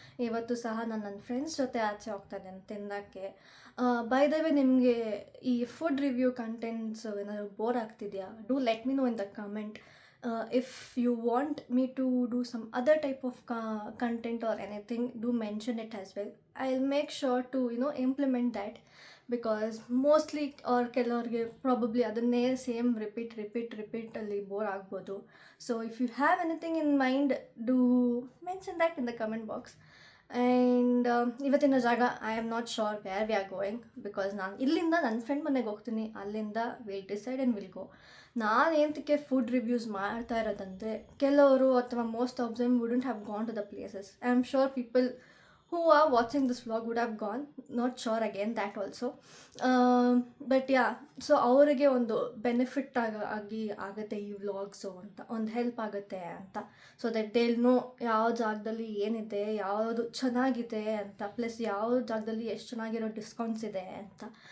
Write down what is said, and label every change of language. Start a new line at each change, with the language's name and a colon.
Kannada: ಇವತ್ತು ಸಹ ನಾನು ನನ್ನ ಫ್ರೆಂಡ್ಸ್ ಜೊತೆ ಆಚೆ ಹೋಗ್ತಾಯಿದ್ದೇನೆ ತಿನ್ನೋಕ್ಕೆ.
English: by the way,
Kannada: ನಿಮಗೆ ಈ ಫುಡ್ ರಿವ್ಯೂ ಕಂಟೆಂಟ್ಸ್ ಏನಾದರೂ bore ಆಗ್ತಿದೆಯಾ?
English: Do let me know in the comment. If you want me to do some other type of content or anything, do mention it as well. I'll make sure to implement that, because mostly or
Kannada: ಕೆಲವ್ರಿಗೆ probably ಅದನ್ನೇ same repeat ಅಲ್ಲಿ bore ಆಗ್ಬೋದು.
English: So if you have anything in mind, do mention that in the comment box. And
Kannada: ಇವತ್ತಿನ ಜಾಗ
English: I am not sure where we are going, because
Kannada: ನಾನು ಇಲ್ಲಿಂದ ನನ್ನ friend ಮನೆಗೆ ಹೋಗ್ತೀನಿ. ಅಲ್ಲಿಂದ
English: Will decide and will go.
Kannada: ನಾನು ಏನಕ್ಕೆ ಫುಡ್ ರಿವ್ಯೂಸ್ ಮಾಡ್ತಾ ಇರೋದಂದರೆ, ಕೆಲವರು ಅಥವಾ
English: Most of them wouldn't have gone to the places. I am sure people who are watching this vlog would have gone, not sure again that also, but yeah, so
Kannada: ಅವರಿಗೆ ಒಂದು benefit ಆಗುತ್ತೆ ಈ vlogs ಅಂತ, ಒಂದು help ಆಗುತ್ತೆ ಅಂತ.
English: so that they will know
Kannada: ಯಾವ ಜಾಗದಲ್ಲಿ ಏನಿದೆ, ಯಾವುದು ಚೆನ್ನಾಗಿದೆ ಅಂತ, ಪ್ಲಸ್ ಯಾವ ಜಾಗದಲ್ಲಿ ಎಷ್ಟು ಚೆನ್ನಾಗಿರೋ ಡಿಸ್ಕೌಂಟ್ಸ್ ಇದೆ ಅಂತ.